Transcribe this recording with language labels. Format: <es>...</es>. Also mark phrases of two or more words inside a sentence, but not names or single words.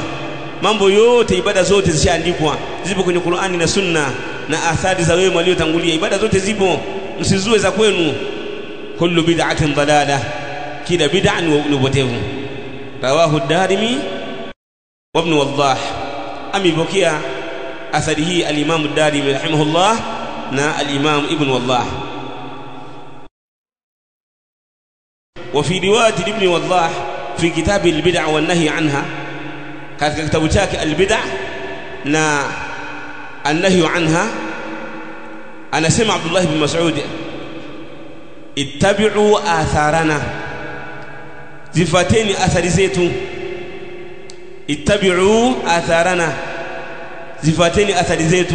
<sw>Mambo yote, ibada zote zishaandikwa, zipo kwenye Qur'ani na Sunna na athari za wema waliotangulia. Ibada zote zipo, msizue za kwenu.</sw> <ar>كل بدعة ضلالة,</ar> <sw>kila bid'a ni upotevu.</sw> <ar>رواه الدارمي وابن وضاح.</ar> <sw>Amepokea athari hii al-Imam ad-Darimi rahimahullah na al-Imam Ibn Waddah.</sw> <ar>وفي رواية ابن وضاح في كتاب البدع والنهي عنها،</ar> <sw>katika kitabu chake al-bid'a na an-nahy anha, anasema Abdullah ibn Mas'ud,</sw> <ar>اتبعوا آثارنا,</ar> <sw>zifateni athari zetu.</sw> <ar>اتبعوا آثارنا,</ar> <sw>zifateni athari zetu.</sw>